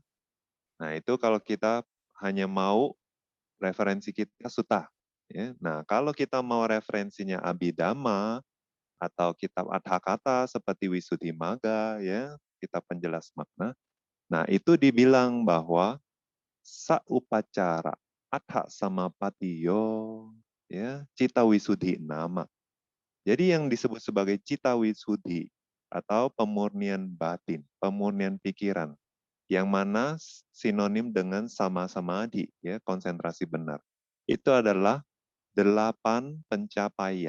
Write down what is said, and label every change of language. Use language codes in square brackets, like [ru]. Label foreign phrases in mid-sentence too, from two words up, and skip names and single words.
[id] Nah, itu kalau kita hanya mau referensi kita sutta. Ya. Nah, kalau kita mau referensinya Abhidhamma atau kitab Adhakata seperti Visuddhimagga, ya, kitab penjelas makna. Nah, itu dibilang bahwa [pi] saupacara atha samapatiyo, ya, cita wisuddhi nama. [id] Jadi yang disebut sebagai [pi] cita wisuddhi [id] atau pemurnian batin, pemurnian pikiran, yang mana sinonim dengan [pi] sama samadhi, [id] ya, konsentrasi benar. Itu adalah 8 pencapaian.